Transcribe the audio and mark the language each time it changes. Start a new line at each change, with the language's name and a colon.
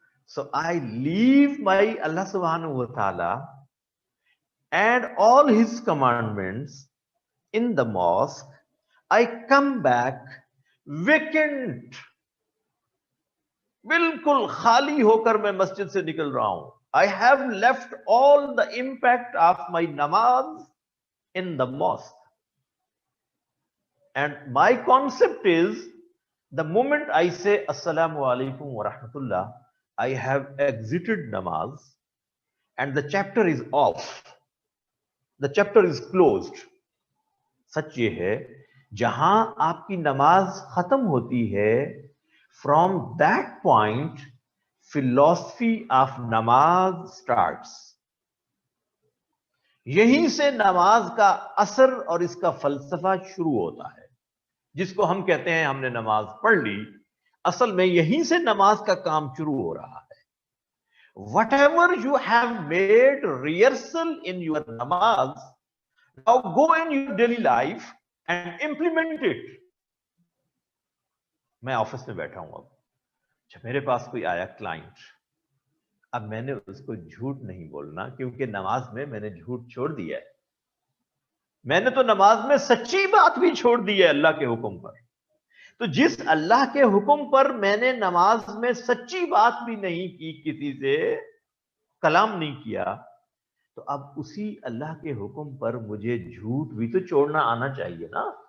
English: So I leave my Allah सुब्हानहू व तआला and all his commandments in the mosque. I come back vacant,
Hindi: बिल्कुल खाली होकर मैं मस्जिद से निकल रहा हूं।
English: I have left all the impact of my namaz in the mosque. And my concept is, the moment I say Assalamu alaikum wa rahmatullah, I have exited namaz and the chapter is off. The chapter is closed.
Hindi: सच ये है, जहां आपकी नमाज खत्म होती है,
English: from that point philosophy of
Hindi: नमाज starts. यहीं से नमाज का असर और इसका फलसफा शुरू होता है। जिसको हम कहते हैं हमने नमाज पढ़ ली, असल में यहीं से नमाज का काम शुरू हो रहा है।
English: Whatever you have made rehearsal in your namaz, now go in your daily life and implement it.
Hindi: मैं ऑफिस में बैठा हूं, अब जब मेरे पास कोई आया क्लाइंट, अब मैंने उसको झूठ नहीं बोलना, क्योंकि नमाज में मैंने झूठ छोड़ दिया है। मैंने तो नमाज में सच्ची बात भी छोड़ दी है अल्लाह के हुक्म पर। तो जिस अल्लाह के हुक्म पर मैंने नमाज में सच्ची बात भी नहीं की, किसी से कलाम नहीं किया, तो अब उसी अल्लाह के हुक्म पर मुझे झूठ भी तो छोड़ना आना चाहिए ना।